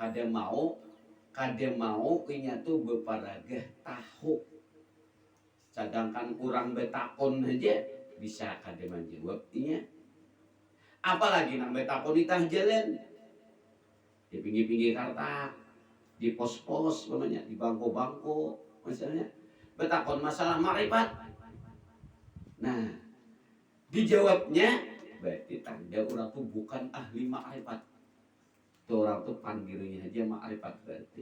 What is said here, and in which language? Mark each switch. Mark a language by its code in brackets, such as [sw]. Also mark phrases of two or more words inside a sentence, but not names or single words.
[bjn] kada mau inya tuh beparagah tahu. Sedangkan kurang betakon aja bisa kada menjawab inya. Apalagi nang betakon itah jalan di pinggir-pinggir karta, di pos-pos namanya, di bangko-bangko misalnya betakon masalah makrifat. [id] Nah, dijawabnya berarti tanda orang tuh bukan ahli makrifat. [bjn] Tuh orang tuh panggilnya aja makrifat berarti.